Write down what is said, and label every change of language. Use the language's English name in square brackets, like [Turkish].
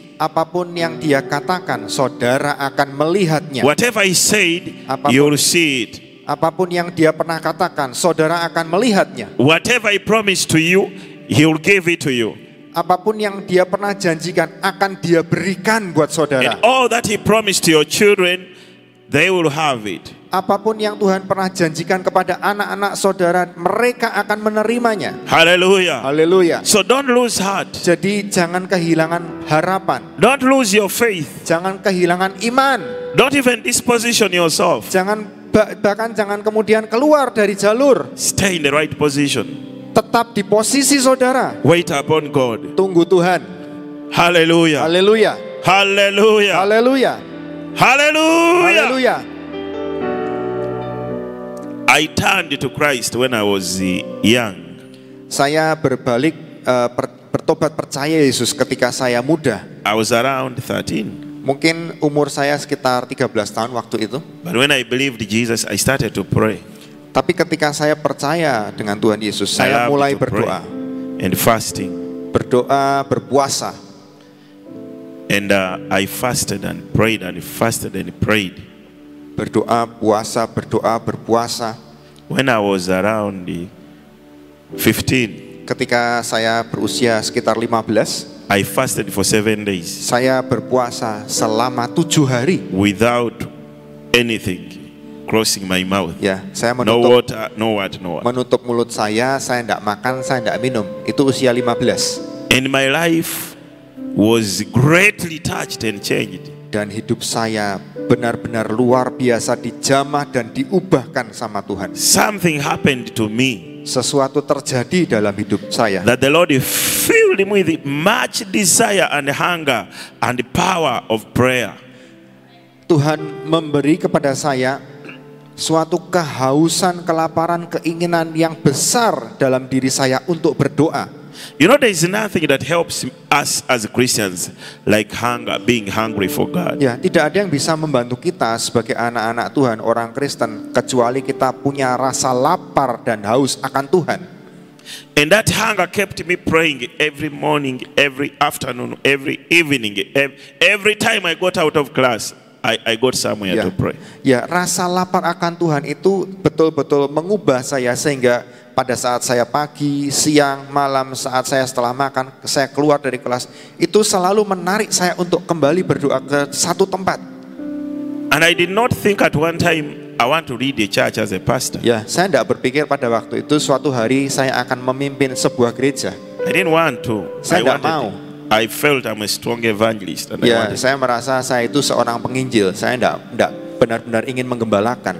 [Indonesian] apapun yang dia katakan, saudara akan melihatnya. [English] Whatever he said, [Indonesian] Apapun- [English] you will see it. [Indonesian] Apapun yang dia pernah katakan, saudara akan melihatnya. [English] Whatever he promised to you, he will give it to you. [Indonesian] Apapun yang dia pernah janjikan akan dia berikan buat [English] And [Indonesian] saudara. [English] all that he promised to your children, they will have it. [Indonesian] Apapun yang Tuhan pernah janjikan kepada anak-anak saudara, mereka akan menerimanya. [English] Hallelujah. [Indonesian] Haleluya. [English] So don't lose heart. [Indonesian] Jadi jangan kehilangan harapan. [English] Don't lose your faith. [Indonesian] Jangan kehilangan iman. [English] Don't even disposition yourself. [Indonesian] Bahkan jangan kemudian keluar dari jalur. [English] Stay in the right position. [Indonesian] Tetap di posisi saudara. [English] Wait upon God. [Indonesian] Tunggu Tuhan. [English] Hallelujah. [Indonesian] Haleluya. [English] Hallelujah. [Indonesian] Haleluya. [English] Hallelujah. [Indonesian] Haleluya. [English] I turned to Christ when I was young. [Indonesian] Saya berbalik bertobat percaya Yesus ketika saya muda. [English] I was around 13. [Indonesian] Mungkin umur saya sekitar 13 tahun waktu itu. [English] But when I believed Jesus, I started to pray. [Indonesian] Tapi ketika saya percaya dengan Tuhan Yesus, [English] I [Indonesian] saya [English] loved [Indonesian] mulai [English] to pray [Indonesian] berdoa. [English] and fasting. [Indonesian] Berdoa, berpuasa. [English] And I fasted and prayed and fasted and prayed. [Indonesian] Berdoa, puasa, berdoa, berpuasa. [English] When I was around 15, [Indonesian] Ketika saya berusia sekitar 15, [English] I fasted for 7 days [Indonesian] saya berpuasa selama 7 hari. [English] without anything crossing my mouth. [Indonesian] Ya, saya [English] No [Indonesian] menutup [English] water, no what, no what. [Indonesian] menutup mulut saya tidak makan, saya tidak minum. Itu usia 15. [English] And my life was greatly touched and changed. [Indonesian] Dan hidup saya benar-benar luar biasa dijamah dan diubahkan sama Tuhan. [English] Something happened to me [Indonesian] Sesuatu terjadi dalam hidup saya. [English] that the Lord filled me with much desire and hunger and the power of prayer. [Indonesian] Tuhan memberi kepada saya suatu kehausan, kelaparan, keinginan yang besar dalam diri saya untuk berdoa. [English] You know, there is nothing that helps us as Christians like hunger, being hungry for God. [Indonesian] Ya, tidak ada yang bisa membantu kita sebagai anak-anak Tuhan, orang Kristen, kecuali kita punya rasa lapar dan haus akan Tuhan. [English] And that hunger kept me praying every morning, every afternoon, every evening, every time I got out of class. I got somewhere to pray. [Indonesian] Ya, rasa lapar akan Tuhan itu betul-betul mengubah saya sehingga pada saat saya pagi, siang, malam, saat saya setelah makan, saya keluar dari kelas, itu selalu menarik saya untuk kembali berdoa ke satu tempat. [English] And I did not think at one time I want to lead the church as a pastor. [Indonesian] Ya, saya tidak berpikir pada waktu itu suatu hari saya akan memimpin sebuah gereja. [English] I didn't want to. [Indonesian] Saya tidak mau. [English] I felt I'm a strong evangelist. And I [Indonesian] Ya, [English] wanted. [Indonesian] saya merasa saya itu seorang penginjil. Saya tidak benar-benar ingin menggembalakan.